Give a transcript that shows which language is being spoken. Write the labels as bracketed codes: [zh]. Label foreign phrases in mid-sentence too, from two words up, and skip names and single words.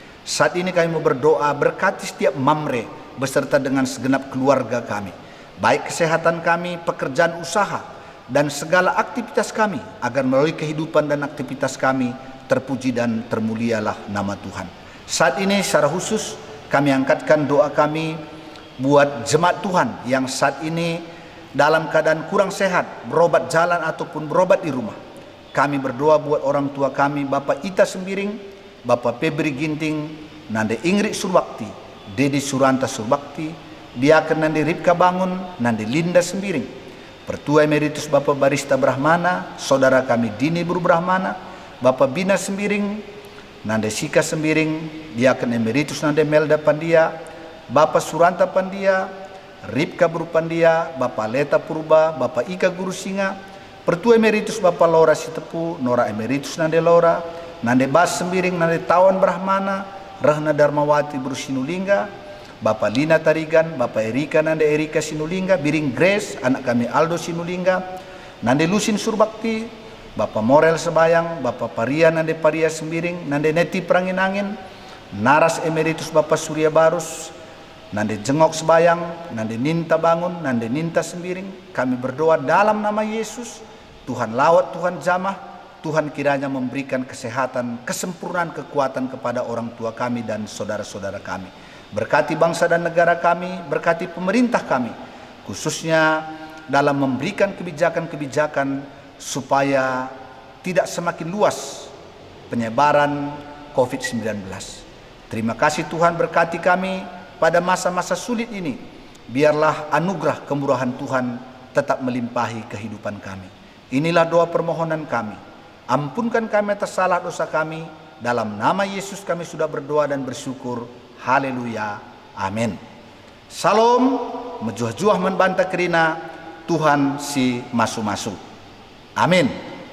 [id] Saat ini kami mau berdoa, berkati setiap mamre beserta dengan segenap keluarga kami, baik kesehatan kami, pekerjaan usaha, dan segala aktivitas kami, agar melalui kehidupan dan aktivitas kami terpuji dan termulialah nama Tuhan. Saat ini secara khusus kami angkatkan doa kami buat jemaat Tuhan yang saat ini dalam keadaan kurang sehat, berobat jalan ataupun berobat di rumah. Kami berdoa buat orang tua kami, Bapak Ita Sembiring, Bapak Febri Ginting, Nande Ingrid Surbakti, Dedi Suranta Surbakti, Diaken Nande Ripka Bangun, Nande Linda Sembiring, Pertua Emeritus Bapak Barista Brahmana, Saudara kami Dini Buru Brahmana, Bapak Bina Sembiring, Nande Sika Sembiring, Diaken Emeritus Nande Melda Pandia, Bapak Suranta Pandia, Ripka Buru Pandia, Bapak Leta Purba, Bapak Ika Guru Singa, Pertua Emeritus Bapak Laura Sitepu, Nora Emeritus Nande Laura, Nande Bas Sembiring, Nande Tawan Brahmana, Rahna Darmawati Buru Sinulingga, Bapak Lina Tarigan, Bapak Erika Nande Erika Sinulingga, Biring Grace, anak kami Aldo Sinulingga, Nande Lusin Surbakti, Bapak Morel Sebayang, Bapak Paria Nande Paria Sembiring, Nande Neti Peranginangin, Naras Emeritus Bapak Surya Barus, Nande Jengok Sebayang, Nande Ninta Bangun, Nande Ninta Sembiring. Kami berdoa dalam nama Yesus, Tuhan lawat, Tuhan jamah, Tuhan kiranya memberikan kesehatan, kesempurnaan, kekuatan kepada orang tua kami dan saudara-saudara kami. Berkati bangsa dan negara kami, berkati pemerintah kami, khususnya dalam memberikan kebijakan-kebijakan supaya tidak semakin luas penyebaran COVID-19. Terima kasih Tuhan, berkati kami pada masa-masa sulit ini. Biarlah anugerah kemurahan Tuhan tetap melimpahi kehidupan kami. Inilah doa permohonan kami. Ampunkan kami atas salah dosa kami. Dalam nama Yesus kami sudah berdoa dan bersyukur. Haleluya. Amin. Salam. [btx] Mejuah-juah membantah kerina. Tuhan si masu-masu. Amin.